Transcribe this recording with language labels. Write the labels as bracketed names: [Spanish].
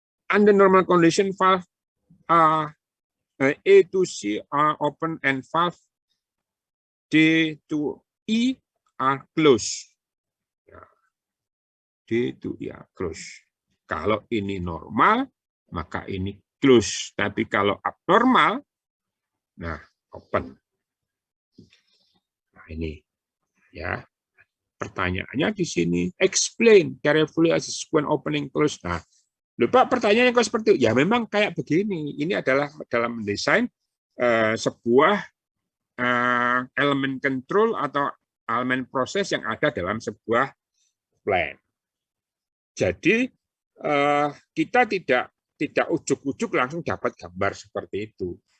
[English] Under normal condition, valve A to C are open and valve D to E are closed. D to E are closed. [Indonesian] Kalau ini normal, maka ini close. Tapi kalau abnormal, nah open. Nah, ini. Ya, pertanyaannya di sini, [English] explain carefully as when opening close. [Indonesian] Nah, lupa pertanyaannya kok seperti itu. Ya memang kayak begini. Ini adalah dalam mendesain sebuah elemen control atau elemen proses yang ada dalam sebuah plan. Jadi kita tidak ujuk-ujuk langsung dapat gambar seperti itu.